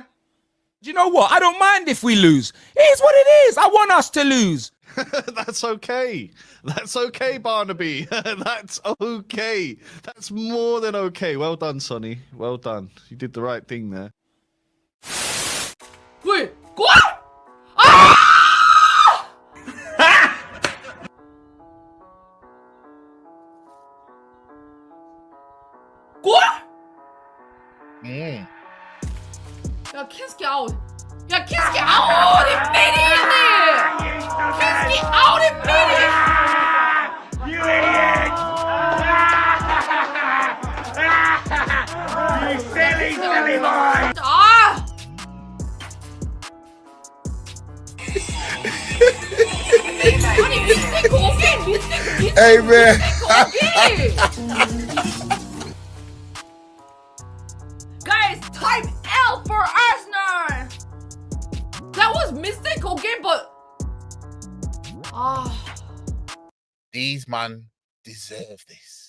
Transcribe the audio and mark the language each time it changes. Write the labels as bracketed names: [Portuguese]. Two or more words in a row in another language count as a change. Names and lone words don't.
[English] Do you know what? I don't mind if we lose. It is what it is. I want us to lose. That's okay. That's okay, Barnaby. That's okay. That's more than okay. Well done, Sonny. Well done. You did the right thing there. Wait, what? Ah! [French] Quoi? Ja, qu'est-ce qu'il y a? Ja, qu'est-ce qu'il y a? [Swedish] Oh, det är meningen! [French] Qu'est-ce qu'il y a? [Swedish] Det är meningen! [English] You idiot! You silly boy! Ah! Honey, [Swedish] vi sticker. [English] Hey, man. Guys, type L for Arsenal. That was mistake, okay, but These man deserve this.